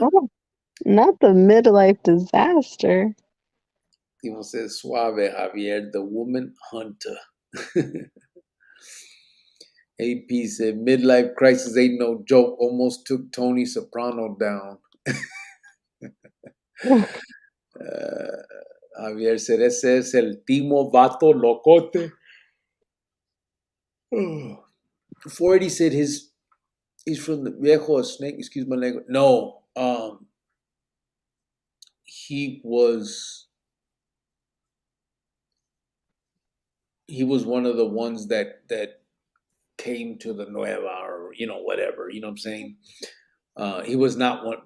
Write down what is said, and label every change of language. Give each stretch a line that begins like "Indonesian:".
English: Oh, not the midlife disaster. Timo says suave Javier, the woman hunter. AP said midlife crisis ain't no joke. Almost took Tony Soprano down.
Spanish: Javier said ese es el Timo Vato Locote.
English: 480 said he's from the Viejo Snake. Excuse my language. No, he was one of the ones that came to the Nueva, or whatever. You know what I'm saying? He was not one.